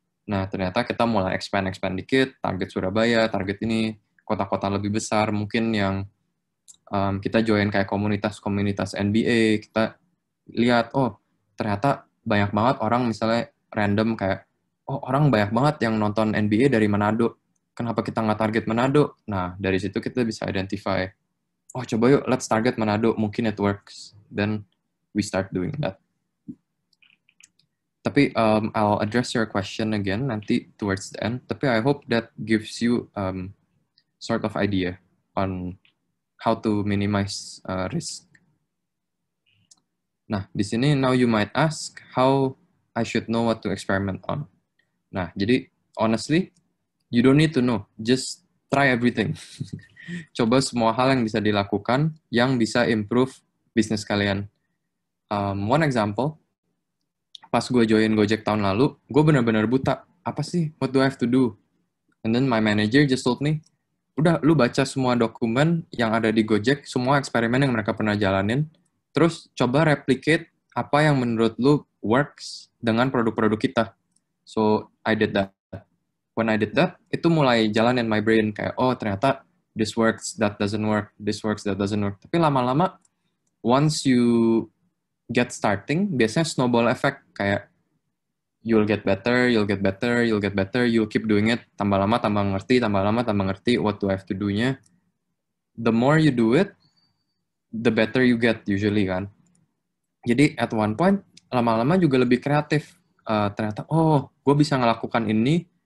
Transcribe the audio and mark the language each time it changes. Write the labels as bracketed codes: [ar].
[id] Nah, ternyata kita mulai expand dikit, target Surabaya, target ini kota-kota lebih besar, mungkin yang kita join kayak komunitas NBA, kita lihat, ternyata banyak banget orang misalnya random kayak, orang banyak banget yang nonton NBA dari Manado, kenapa kita nggak target Manado? Nah, dari situ kita bisa identify, coba yuk, [en] let's target Manado, [id] mungkin [en] it works. Then we start doing that. Tapi I'll address your question again nanti towards the end. Tapi I hope that gives you sort of idea on how to minimize risk. [id] Nah, di sini [en] now you might ask how I should know what to experiment on. Nah, jadi honestly, you don't need to know, just try everything. [id] Coba semua hal yang bisa dilakukan, yang bisa improve bisnis kalian. [en] One example, [id] pas gue join Gojek tahun lalu, gue benar-benar buta. Apa sih? [en] What do I have to do? And then my manager just told me, [id] udah, lu baca semua dokumen yang ada di Gojek, semua eksperimen yang mereka pernah jalanin, terus coba replicate apa yang menurut lu works dengan produk-produk kita. [en] So, I did that. When I did that, [id] itu mulai jalan [en] in my brain, [id] kayak, ternyata [en] this works, that doesn't work, this works, that doesn't work. [id] Tapi lama-lama, [en] once you get starting, biasanya snowball effect, kayak you'll get better, you'll keep doing it, [id] tambah lama tambah ngerti [en] what do I have to do-nya. The more you do it, the better you get usually kan. [id] Jadi [en] at one point, [id] lama-lama juga lebih kreatif. Ternyata, gue bisa ngelakukan ini